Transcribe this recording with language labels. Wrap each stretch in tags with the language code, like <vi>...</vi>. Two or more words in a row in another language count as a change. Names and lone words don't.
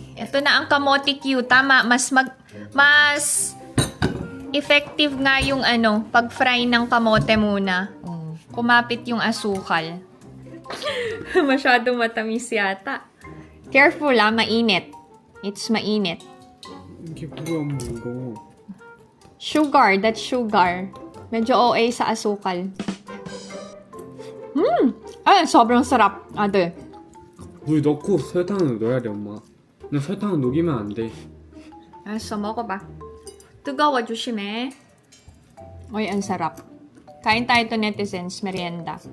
<tl>Ito na ang kamote Q. Tama, mas effective nga yung pag-fry ng kamote muna. Kumapit yung asukal. Masyado matamis yata. Careful mainit. It's mainit.</tl> <ko>이게 뭐야 뭐 이거.</ko> <en>Sugar, that's sugar.</en> <tl>Medyo OA sa asukal. Ay, sobrang sarap.</tl> <ko>네. 물 넣고 설탕을 넣어야 돼 엄마. 근데 설탕은 녹이면 안 돼. Alright, 먹어봐. 뜨거워, 조심해.</ko> <tl>Uy, ang sarap. Kain tayo to netizens, merienda.</tl>